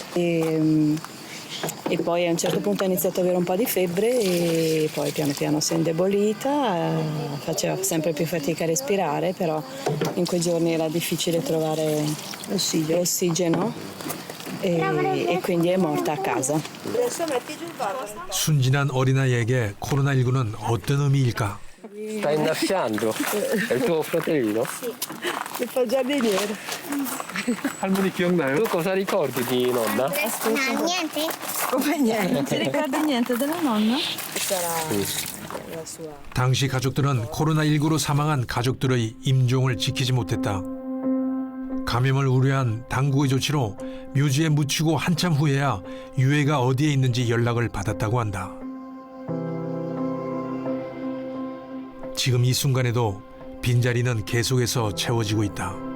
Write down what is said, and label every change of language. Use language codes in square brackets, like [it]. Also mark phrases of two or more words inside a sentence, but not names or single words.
[it] E poi a un certo punto ha iniziato ad avere un po' di febbre e poi piano piano si è indebolita, faceva sempre più fatica a respirare, però in quei giorni era difficile trovare l'ossigeno e quindi è morta a casa. [ko] 순진한 어린아이에게 코로나19는 어떤 의미일까? [it] Stai innaffiando? È il tuo fratellino? Il fa giardiniere. [ko] 할머니 기억나요? [it] Tu cosa ricordi di nonna? niente. Come niente? Non ti ricordi niente della nonna? Sarà la sua. [ko] 당시 가족들은 코로나19로 사망한 가족들의 임종을 지키지 못했다. 감염을 우려한 당국의 조치로 묘지에 묻히고 한참 후에야 유해가 어디에 있는지 연락을 받았다고 한다. 지금 이 순간에도 빈자리는 계속해서 채워지고 있다.